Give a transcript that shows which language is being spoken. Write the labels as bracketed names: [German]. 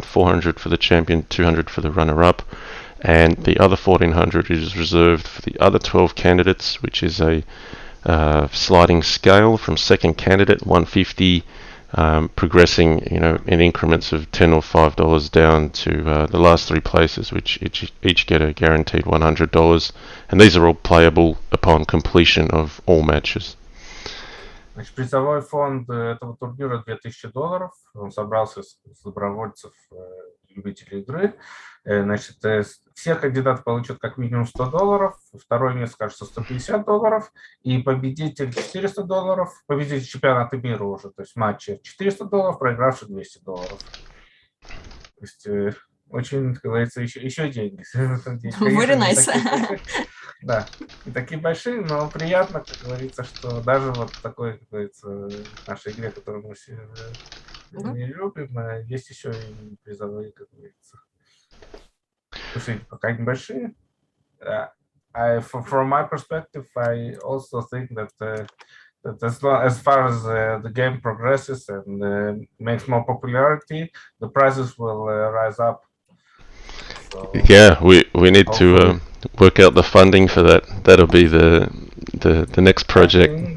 [English] 400 for the champion, 200 for the runner-up, and the other 1400 is reserved for the other 12 candidates, which is a sliding scale from second candidate 150. Progressing, in increments of $10 or $5 down to the last 3 places, which each get a guaranteed $100, and these are all playable upon completion of all matches. [Russian] Значит, призовой фонд этого турнира $2000. Он собрался с добровольцев, любителей игры. Значит, все кандидаты получат как минимум $100, второе место, кажется, $150, и победитель $400, победитель чемпионата мира уже, то есть матча $400, проигравший $200. То есть очень, как говорится, еще деньги. [English] Very nice. [Russian] Да, не такие большие, но приятно, как говорится, что даже вот такой, как говорится, нашей игре, которую мы все не любим, есть еще и призовые, как говорится. Слушай, пока небольшие. [English] From my perspective, I also think that as far as the game progresses and makes more popularity, the prizes will rise up. So, yeah, we need to work out the funding for that. That'll be the next project.